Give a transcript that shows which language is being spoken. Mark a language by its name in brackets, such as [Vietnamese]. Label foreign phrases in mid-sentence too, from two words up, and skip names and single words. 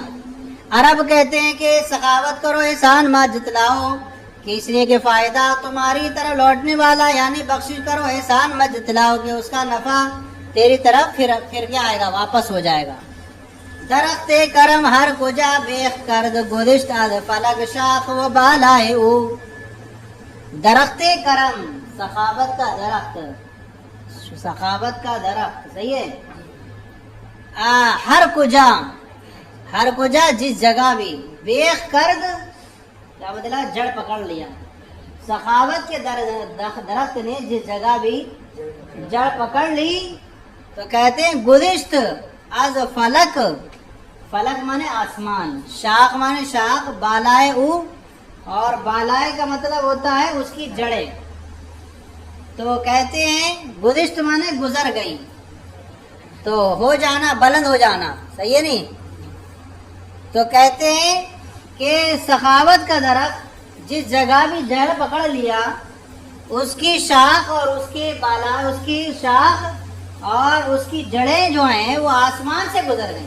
[Urdu] عرب کہتے ہیں کہ سخاوت کرو، احسان مت جتلاؤ، کہ اس لیے کہ فائدہ تمہاری طرف لوٹنے والا، یعنی بخشش کرو، احسان مت جتلاؤ کہ اس کا نفع تیری طرف پھر کیا آئے گا؟ واپس ہو جائے گا. [Persian] درخت کرم ہر کجا بیخ کرد، گذشت از فلک شاخ و بالائے او. درخت کرم، [Urdu] سخاوت کا درخت، سخاوت کا درخت، صحیح ہے. [Persian] ہر کجا، ہر کجا [Urdu] جس جگہ بھی، [Persian] بیخ کرد [Urdu] کیا مطلب؟ جڑ پکڑ لیا. سخاوت کے درخت نے جس جگہ بھی جڑ پکڑ لی، تو کہتے ہیں [Persian] گذشت از فلک، [Urdu] فلک مانے آسمان، شاخ مانے شاخ، [Persian] بالائے او، [Urdu] اور بالائے کا مطلب ہوتا ہے اس کی جڑیں. تو کہتے ہیں گذشت مانے گزر گئی، تو ہو جانا، بلند ہو جانا، صحیح ہے نہیں. تو کہتے ہیں کہ سخاوت کا درخت جس جگہ بھی جڑ پکڑ لیا، اس کی شاخ اور اس کے بالا، اس کی شاخ اور اس کی جڑیں جو ہیں وہ آسمان سے گزر گئی.